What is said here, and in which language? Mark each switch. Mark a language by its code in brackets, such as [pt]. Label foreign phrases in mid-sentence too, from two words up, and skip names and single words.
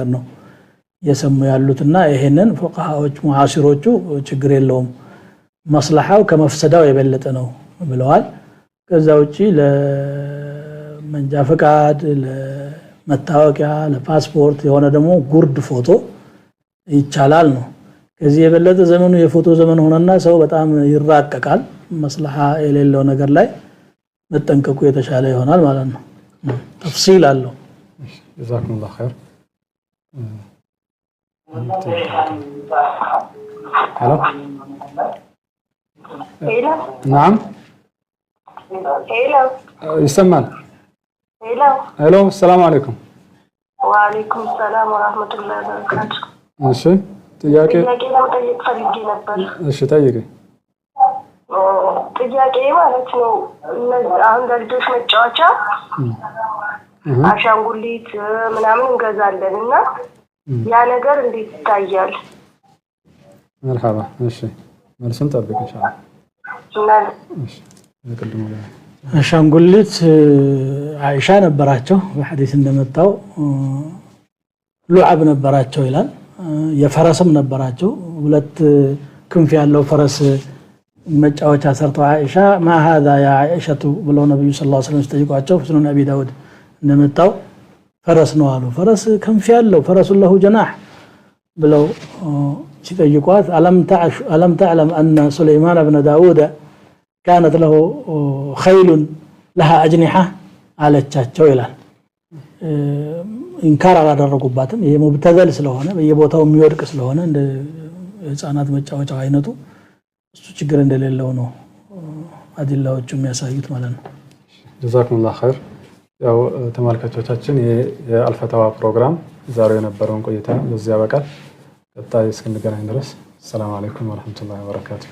[am] ነው የሰሙ ያሉትና ይሄንን ፉቃሃዎች ሙዓሲሮቹ ችግር የለውም መስለሐው ከመፍሰዳው የበለጠ ነው ብለዋል ከዛ ውጪ ለመንጃ ፈቃድ ለመታወቂያ ለፓስፖርት የሆነ ደግሞ ጉርድ ፎቶ ይቻላል ነው ከዚህ የበለጠ ዘመኑ የፎቶ ዘመን ሆነና ሰው በጣም ይራቀቃል መስለሐ የሌለው ነገር ላይ መጠንቀቁ የተሻለ ይሆናል ማለት ነው ተፍሲል አለው [ar] جزاكم الله خير هلا نعم هلا يسمعنا هلا السلام عليكم وعليكم السلام ورحمة الله وبركاته [am] እሺ ጥያቄ ለመጠየቅ ፈልጌ ነበር እሺ ጠይቂ ጥያቄ ማለት ነው አሁን ለልጆች መጫወቻ አሻንጉሊት ምናምን እንገዛለንና ያ ነገር እንዴት ይታያል مرحبا እሺ መልሱን ጠብቅ ኢንሻአላህ እሺ ለቀድሞ አሻንጉሊት አይሻ ነበራቸው በሐዲስ እንደመጣው ሉዓብ ነበራቸው ይላል የፈረስም ነበራቸው ሁለት ክንፍ ያለው ፈረስ መጫወቻ ሰርተው አይሻ [ar] ما هذا يا عائشة [am] ብለው ነብዩ ሰለላሁ ዐለይሂ ወሰለም ሲጠይቋቸው ፍሱን ነብይ ዳውድ እንደመጣው ፈረስ ነው አሉ ፈረስ ክንፍ ያለው ፈረሱ [ar] له جناح [am] ብለው ሲጠይቋት [ar] ألم تعلم أن سليمان بن داود كانت له خيل لها أجنحة [am] አለቻቸው ይላል ኢንካር አላደረጉባትም ይሄ ሙብተዘል ስለሆነ በየቦታው የሚወድቅ ስለሆነ እንደ ህፃናት መጫወቻ አይነቱ እሱ ችግር እንደሌለው ነው አዲላዎቹ የሚያሳዩት ማለት ነው [ar] جزاكم الله خير [am] ያው ተመልካቾቻችን የአልፈታዋ ፕሮግራም ዛሬ የነበረውን ቆይታ በዚያ በቃል ቀጣይ እስክንገናኝ ድረስ [ar] سلام عليكم ورحمة الله وبركاته